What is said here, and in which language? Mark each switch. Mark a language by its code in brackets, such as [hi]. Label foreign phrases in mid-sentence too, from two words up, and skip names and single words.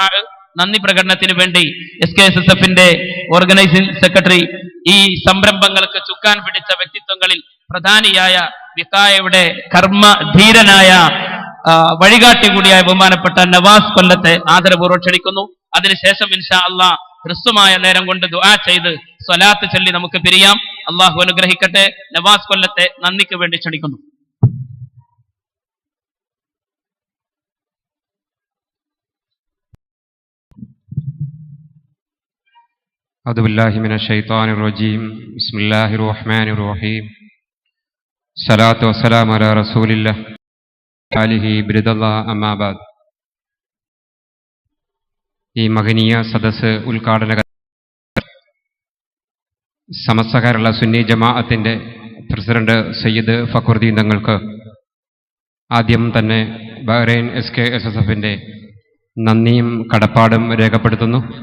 [ml] നന്ദി പ്രകടനത്തിന് വേണ്ടി SKSSFന്റെ ഓർഗനൈസിംഗ് സെക്രട്ടറി, ഈ സംരംഭങ്ങൾക്ക് ചുക്കാൻ പിടിച്ച വ്യക്തിത്വങ്ങളിൽ പ്രധാനിയായ വിഖായയുടെ കർമ്മധീരനായ വഴികാട്ടി കൂടിയായ ബഹുമാനപ്പെട്ട നവാസ് കൊല്ലത്തെ ആദരപൂർവ്വം ക്ഷണിക്കുന്നു. അതിനുശേഷം [ar] إن شاء الله [ml] ഹ്രസ്വമായ നേരം കൊണ്ട് ദുആ ചെയ്ത് സ്വലാത്ത് ചൊല്ലി നമുക്ക് പിരിയാം. അല്ലാഹു അനുഗ്രഹിക്കട്ടെ. നവാസ് കൊല്ലത്തെ നന്ദിക്ക് വേണ്ടി ക്ഷണിക്കുന്നു. [ar] أعوذ بالله من الشيطان الرجيم بسم الله الرحمن الرحيم الصلاة والسلام على رسول الله آله برضا الله أما بعد. [ml] ഈ മഹനീയ സദസ്സ് ഉദ്ഘാടന സമസ്ത കേരള സുന്നി ജമാഅത്തിന്റെ പ്രസിഡന്റ് സയ്യിദ് ഫഖറുദ്ദീൻ തങ്ങൾക്ക് ആദ്യം തന്നെ ബഹ്റൈൻ SKSSFന്റെ നന്ദിയും കടപ്പാടും രേഖപ്പെടുത്തുന്നു.